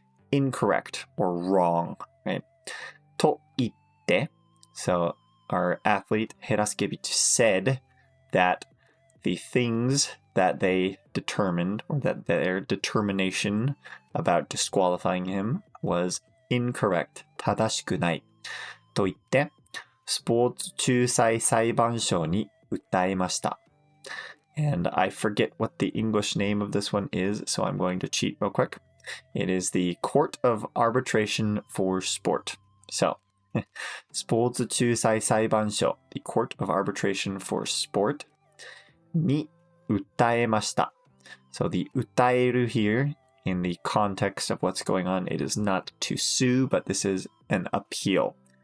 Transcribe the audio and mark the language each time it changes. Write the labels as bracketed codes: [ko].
[en] Incorrect or wrong, right? [ja] と言って [en] So our athlete Heraskevich said that the things that they determined or that their determination about disqualifying him was incorrect, [ja] 正しくない。と言って、スポーツ仲裁裁判所に訴えました。 [en] And I forget what the English name of this one is, so I'm going to cheat real quick. It is the Court of Arbitration for Sport. So, スポーツ仲裁裁判所 The Court of Arbitration for Sport [ja] に訴えました [en] So the 訴える here in the context of what's going on, it is not to sue, but this is an appeal.